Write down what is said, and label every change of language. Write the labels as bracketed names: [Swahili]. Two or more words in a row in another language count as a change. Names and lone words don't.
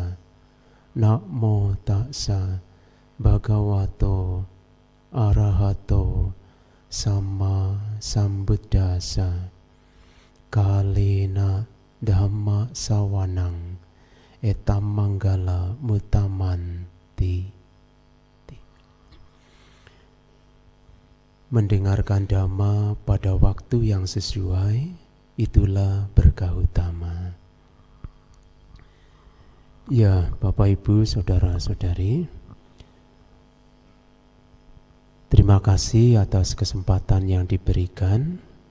[Pali] Namo tassa bhagavato arahato samma sambuddhassa. Kalena dhamma sawanang etam manggala mutamanti. [Indonesian] Mendengarkan dhamma pada waktu yang sesuai, itulah berkah utama. Ya, Bapak Ibu, Saudara-saudari, terima kasih atas kesempatan yang diberikan.